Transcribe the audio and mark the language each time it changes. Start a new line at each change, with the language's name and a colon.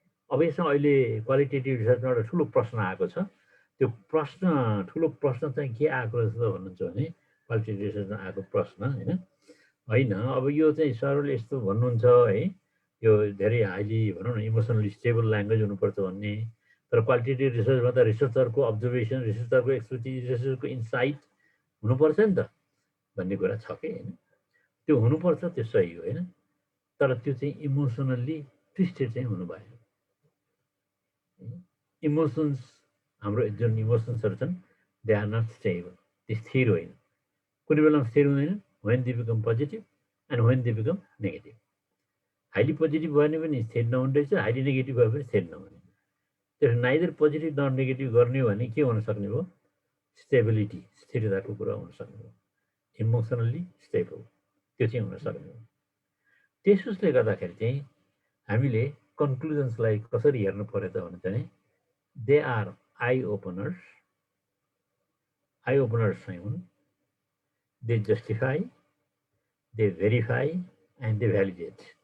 Nepali: अब यसमा अहिले क्वालिटेटिभ रिसर्चमा एउटा ठुलो प्रश्न आएको छ। त्यो प्रश्न ठुलो प्रश्न चाहिँ के आएको रहेछ भन्नुहुन्छ भने क्वालिटेटिभ रिसर्चमा आएको प्रश्न होइन, अब यो चाहिँ सरले यस्तो भन्नुहुन्छ है, यो धेरै हाइली भनौँ न इमोसनली स्टेबल ल्याङ्ग्वेज हुनुपर्छ भन्ने, तर क्वालिटेटिभ रिसर्चमा त रिसर्चरको अब्जर्भेसन, रिसर्चरको एक्सपर्टिज, रिसर्चरको इन्साइट हुनुपर्छ नि त भन्ने कुरा छ कि होइन। त्यो हुनुपर्छ, त्यो सही हो होइन, तर त्यो चाहिँ इमोसनल्ली ट्विस्टेड चाहिँ हुनु भएन। इमोसन्स, हाम्रो जुन इमोसन्सहरू छन्
English: they are not stable,
Nepali: त्यो स्थिर होइन। कुनै बेलामा स्थिर हुँदैन,
English: when they become positive and when they become negative.
Nepali: Highly positive भयो भने पनि स्थिर नहुने रहेछ, हाइली नेगेटिभ भयो भने स्थिर नहुने। त्यसो नाइदर पोजिटिभ नट नेगेटिभ गर्ने हो भने के हुन सक्ने भयो? स्टेबिलिटी, स्थिरताको कुरा हुन सक्ने हो, इमोसनल्ली स्टेबल, त्यो चाहिँ हुन सक्ने हो। त्यसोले गर्दाखेरि चाहिँ हामीले कन्क्लुजन्सलाई कसरी हेर्नु पर्यो त भने चाहिँ
English: They are I openers चाहिँ हुन्, they justify, they verify and they validate.